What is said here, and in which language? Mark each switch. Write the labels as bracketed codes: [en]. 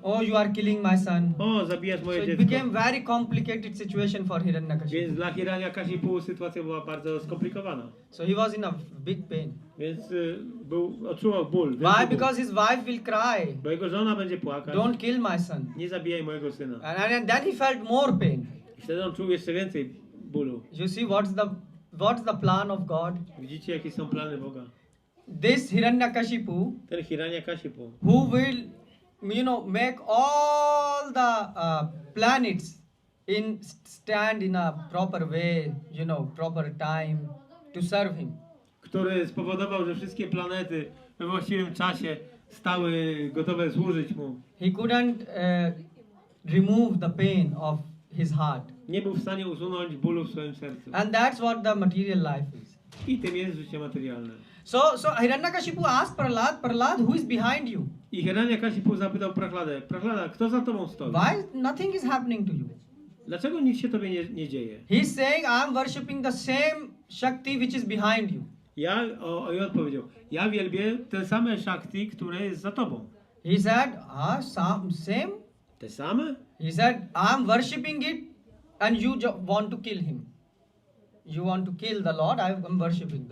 [en] oh, you are killing my son. [pl] O, zabijasz [en] So [pl] moje [en] it [pl] dziecko. [en] became very complicated situation for [pl] Więc [en] Hiranyakashipu. [pl] dla Hiranyakashipu sytuacja była bardzo skomplikowana. [en] So he was in a big pain. [pl] Więc odczuwał ból. [en] Why? [pl] wielki ból. [en] Because his wife will cry, [pl] Bo jego żona będzie płakać. [en] don't kill my son. [pl] Nie zabijaj mojego syna. [en] And then he felt more pain. [pl] I wtedy on czuł jeszcze więcej bólu. [en] You see what's the plan of God? [pl] Widzicie, jakie są plany Boga? [en] This Hiranyakashipu, [pl] Ten Hiranyakashipu, [en] who will make all the planets stand in a proper way, proper time to serve him. [pl] który spowodował, że wszystkie planety we właściwym czasie stały gotowe służyć mu. [en] He couldn't remove the pain of his heart. [pl] Nie był w stanie usunąć bólu w swoim sercu. [en] And that's what the material life is. [pl] I tym jest życie materialne. [en] So Hiranyakashipu asked Prahlad, who is behind you? [pl] I Hiranyakashipu zapytał Prahladę, Prahlada, kto za tobą stoi? [en] Why nothing is happening to you? [pl] Dlaczego nic się tobie nie dzieje? [en] He's saying, I'm worshipping the same Shakti which is behind you. [pl] I odpowiedział, ja wielbię te same Shakti, które jest za tobą. [en] He said, same? [pl] Te same? [en] He said, I'm worshipping it and you want to kill him. You want to kill the Lord, I'm worshipping him.